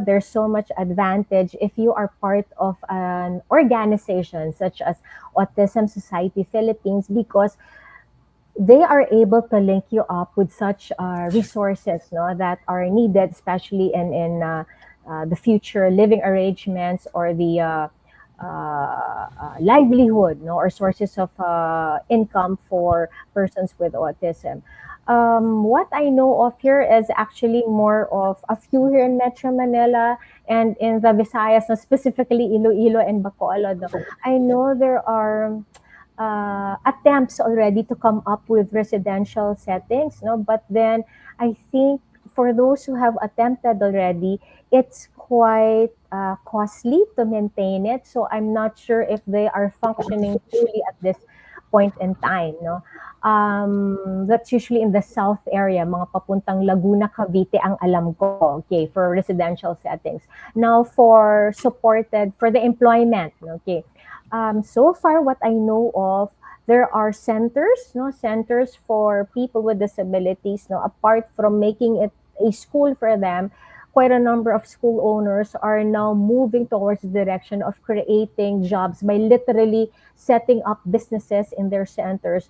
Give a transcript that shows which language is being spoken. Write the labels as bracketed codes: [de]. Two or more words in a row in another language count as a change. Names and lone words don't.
[en] There's so much advantage if you are part of an organization such as Autism Society Philippines because they are able to link you up with such resources, no, that are needed, especially in the future living arrangements or the livelihood, no, or sources of income for persons with autism. What I know of here is actually more of a few here in Metro Manila and in the Visayas, no, specifically Iloilo and Bacolod. No. I know there are attempts already to come up with residential settings, no? But then I think for those who have attempted already, it's quite costly to maintain it. So I'm not sure if they are functioning fully at this point in time, no? That's usually in the south area, [tl] mga papuntang Laguna, Cavite ang alam ko, [en] okay, for residential settings. Now for the employment, okay, so far what I know of, there are centers, no, centers for people with disabilities, no, apart from making it a school for them, quite a number of school owners are now moving towards the direction of creating jobs by literally setting up businesses in their centers.